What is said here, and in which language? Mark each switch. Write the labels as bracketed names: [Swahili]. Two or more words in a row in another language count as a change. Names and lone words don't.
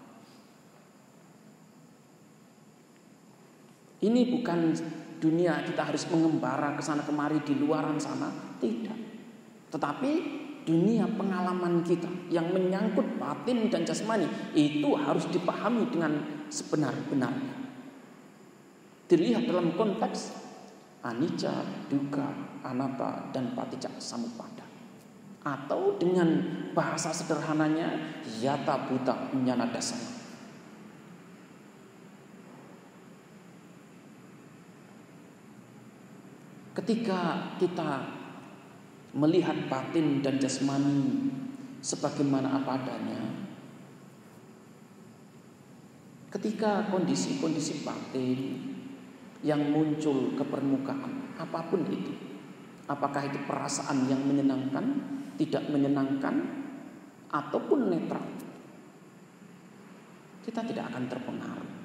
[Indonesian] Ini bukan dunia kita harus mengembara ke sana kemari di luaran sana, tidak. Tetapi dunia pengalaman kita yang menyangkut batin dan jasmani itu harus dipahami dengan sebenar-benarnya. Dilihat dalam konteks [Pali] anicca, dukkha, anatta, dan paticca samuppada. [Indonesian] Atau dengan bahasa sederhananya [Pali] yata bhuta ñana dasana. [Indonesian] Ketika kita melihat batin dan jasmani sebagaimana apa adanya, ketika kondisi-kondisi batin yang muncul ke permukaan, apapun itu, apakah itu perasaan yang menyenangkan, tidak menyenangkan, ataupun netral, kita tidak akan terpengaruh.